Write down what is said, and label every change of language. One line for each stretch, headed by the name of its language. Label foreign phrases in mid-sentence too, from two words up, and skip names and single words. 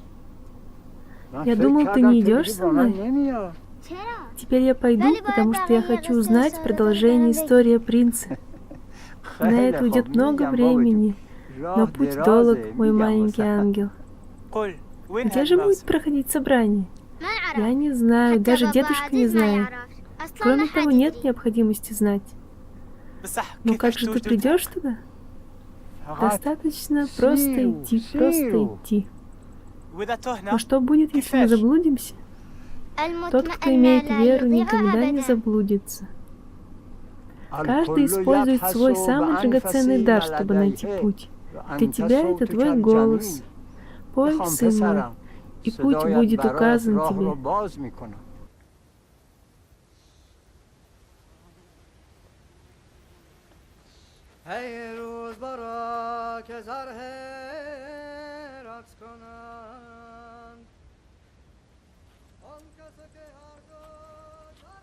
Russian: Я думал, ты не идешь со мной.
Persian: چرا؟
Russian: Теперь я пойду, потому что я хочу узнать продолжение истории о принце. На это уйдет много времени, но путь долг, мой маленький ангел. Где же будет проходить собрание?
Arabic: من أعرف.
Russian: Я не знаю, даже
Arabic: حتى
Russian: дедушка
Arabic: بابا
Russian: не
Arabic: عزيز ما
Russian: знает.
Arabic: يعرف. أصلاً
Russian: Кроме
Arabic: ما
Russian: того,
Arabic: حد
Russian: нет
Arabic: يدري.
Russian: необходимости знать. Ну как же ты придешь туда? Достаточно просто идти, просто идти. Но что будет, если мы заблудимся? Тот, кто имеет веру, никогда не заблудится. Каждый использует свой самый драгоценный дар, чтобы найти путь. Для тебя это твой голос. Пой, сын мой, и путь будет указан тебе.
Persian: ای روز برا که زره رقص کنند آن کسی که هر روز